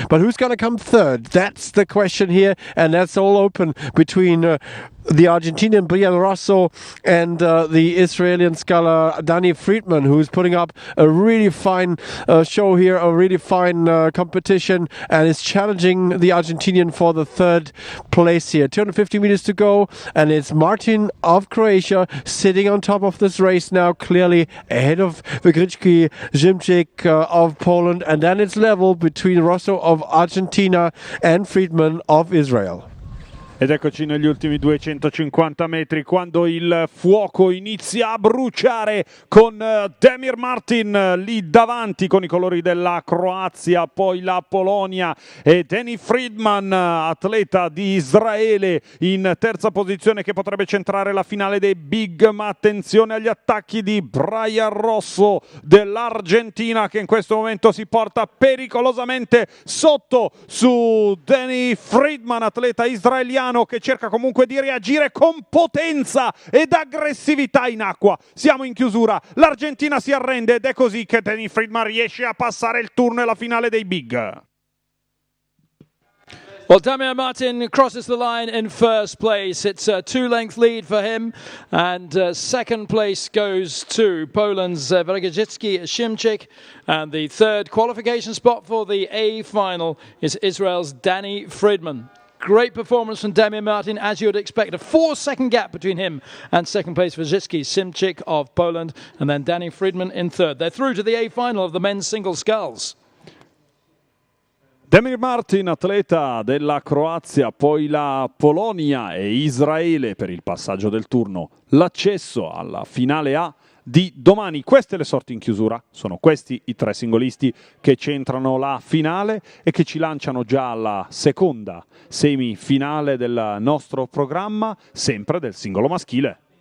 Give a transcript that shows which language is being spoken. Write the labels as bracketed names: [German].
[English] But who's going to come third? That's the question here, and that's all open between the Argentinian Brian Rosso and the Israeli sculler Danny Fridman, who's putting up a really fine show here, a really fine competition, and is challenging the Argentinian for the third place here. 250 meters to go, and it's Martin of Croatia sitting on top of this race now, clearly ahead of Wagashitsky-Szymczyk of Poland, and then it's level between Rosso of Argentina and Fridman of Israel. [Italian] Ed eccoci negli ultimi 250 metri quando il fuoco inizia a bruciare con Damir Martin lì davanti con i colori della Croazia, poi la Polonia e Danny Friedman, atleta di Israele, in terza posizione che potrebbe centrare la finale dei big, ma attenzione agli attacchi di Brian Rosso dell'Argentina che in questo momento si porta pericolosamente sotto su Danny Friedman, atleta israeliano che cerca comunque di reagire con potenza ed aggressività in acqua. Siamo in chiusura, l'Argentina si arrende ed è così che Danny Friedman riesce a passare il turno e la finale dei big. [English] Well, Damir Martin crosses the line in first place. It's a two-length lead for him. And second place goes to Poland's Varès-Szymczyk. And the third qualification spot for the A final is Israel's Danny Friedman. Great performance from Damir Martin, as you would expect. A 4-second gap between him and second place Varès-Szymczyk of Poland, and then Danny Friedman in third. They're through to the A final of the men's single sculls. [Italian] Damir Martin, atleta della Croazia, poi la Polonia e Israele per il passaggio del turno, l'accesso alla finale A di domani. Queste le sorti in chiusura, sono questi i tre singolisti che centrano la finale e che ci lanciano già alla seconda semifinale del nostro programma, sempre del singolo maschile.